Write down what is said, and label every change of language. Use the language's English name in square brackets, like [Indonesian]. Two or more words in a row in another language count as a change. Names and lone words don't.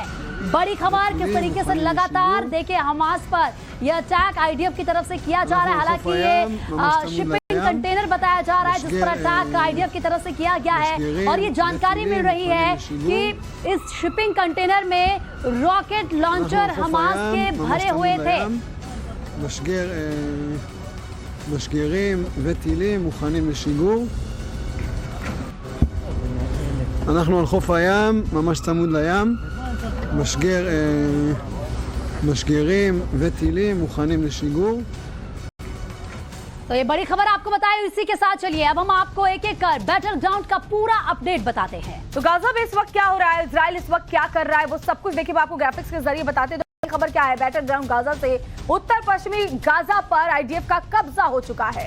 [Hindi] बड़ी खबर, किस तरीके से लगातार देखिए हमास पर यह अटैक आईडीएफ की तरफ से किया जा रहा है। हालांकि ये [English] shipping container [Hindi] बताया जा रहा है जिस पर अटैक आईडीएफ की तरफ से किया गया है। और ये जानकारी मिल रही है कि इस [English] shipping container [Hindi] में [English] rocket launcher [Hindi] हमास के भरे हुए थे। [Hebrew] משגרים וטילים מוכנים לשיגור. אנחנו על חוף הים, ממש צמוד לים. משגרים וטילים מוכנים לשיגור. [Hindi] तो ये बड़ी खबर आपको बताई। इसी के साथ चलिए अब हम आपको एक एक कर [English] battle ground [Hindi] का पूरा अपडेट बताते हैं। तो गाजा में इस वक्त क्या हो रहा है, इजराइल इस वक्त क्या कर रहा है, वो सब कुछ देखिए आपको ग्राफिक्स के जरिए बताते हैं। तो खबर क्या है, [English] battle ground [Hindi] गाजा से उत्तर पश्चिमी गाजा पर आईडीएफ का कब्जा हो चुका है।